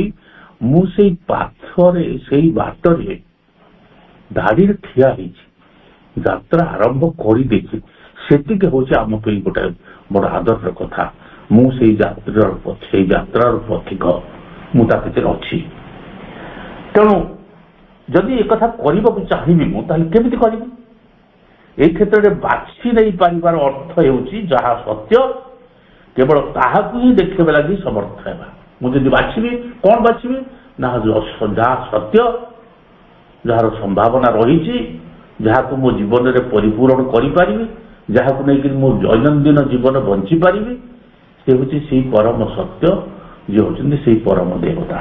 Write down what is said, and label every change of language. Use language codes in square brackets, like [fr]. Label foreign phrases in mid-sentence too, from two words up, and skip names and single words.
[or] ମୁଁ ସେଇ ପାଥରେ ସେଇ ବାଟରେ ଧାଡିରେ ଠିଆ ହେଇଛି, ଯାତ୍ରା ଆରମ୍ଭ କରିଦେଇଛି। ସେତିକି ହଉଛି ଆମ ପାଇଁ ଗୋଟେ ବଡ ଆଦରର କଥା। ମୁଁ ସେଇ ଯାତ୍ରାର ପଥିକ, ମୁଁ ତା ଭିତରେ ଅଛି। ତେଣୁ ଯଦି ଏକଥା କରିବାକୁ ଚାହିଁବି ମୁଁ, ତାହେଲେ କେମିତି କରିବି? ଏଇ କ୍ଷେତ୍ରରେ ବାଛି ନେଇ ପାରିବାର ଅର୍ଥ ହେଉଛି ଯାହା ସତ୍ୟ କେବଳ ତାହାକୁ ହିଁ ଦେଖିବା ଲାଗି ସମର୍ଥ ହେବା। ମୁଁ ଯଦି ବାଛିବି, କ'ଣ ବାଛିବି ନା ଯାହା ସତ୍ୟ, ଯାହାର ସମ୍ଭାବନା ରହିଛି, ଯାହାକୁ ମୋ ଜୀବନରେ ପରିପୂରଣ କରିପାରିବି, ଯାହାକୁ ନେଇକି ମୁଁ ଦୈନନ୍ଦିନ ଜୀବନ ବଞ୍ଚିପାରିବି, ସେ ହେଉଛି ସେଇ ପରମ ସତ୍ୟ, ଯିଏ ହେଉଛନ୍ତି ସେଇ ପରମ ଦେବତା।